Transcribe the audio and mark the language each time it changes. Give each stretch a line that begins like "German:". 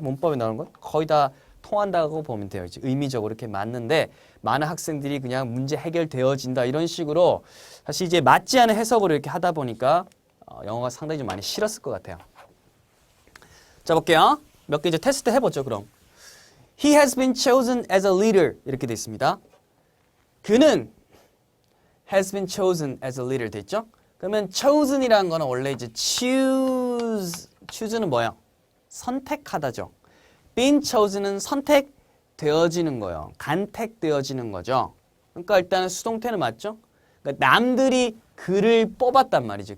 Korean: 문법에 나오는 건 거의 다 통한다고 보면 돼요. 이제 의미적으로 이렇게 맞는데 많은 학생들이 그냥 문제 해결되어진다 이런 식으로 사실 이제 맞지 않은 해석으로 이렇게 하다 보니까 영어가 상당히 좀 많이 싫었을 것 같아요. 자, 볼게요. 몇 개 이제 테스트 해보죠.
English: 그럼 He has been chosen as a leader
Korean: 이렇게 돼 있습니다.
English: 그는 has been chosen as a leader
Korean: 돼 있죠? 그러면 chosen이라는 거는 원래 이제 choose는 뭐예요? 선택하다죠. been chosen은 선택되어지는 거예요. 간택되어지는 거죠. 그러니까 일단은 수동태는 맞죠? 그러니까 남들이 그를 뽑았단 말이죠.